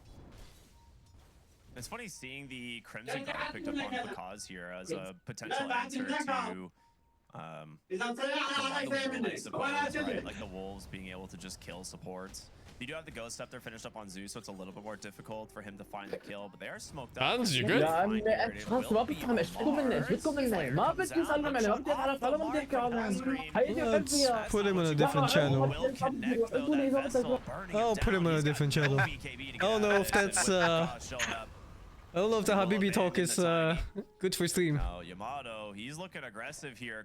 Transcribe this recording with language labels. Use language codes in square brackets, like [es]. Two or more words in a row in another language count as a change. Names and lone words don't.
[en] It's funny seeing the Crimson Guard picked up on Pakaz here as a potential answer to like the wolves being able to just kill supports. You do have the Ghost Scepter finished up on Zeus, so it's a little bit more difficult for him to find the kill, but they are smoked up. Hans, you good? [da] Ja, men jeg tror ikke på ham. Jeg kommer ned. Jeg kommer ned. Ma bet you salve men I'm there. [en] I'm there. Put him on a different channel. I'll put him on a different channel. I don't know if that's I don't know if the Habibi talk is good for stream. Now, Yamato, he's looking aggressive here.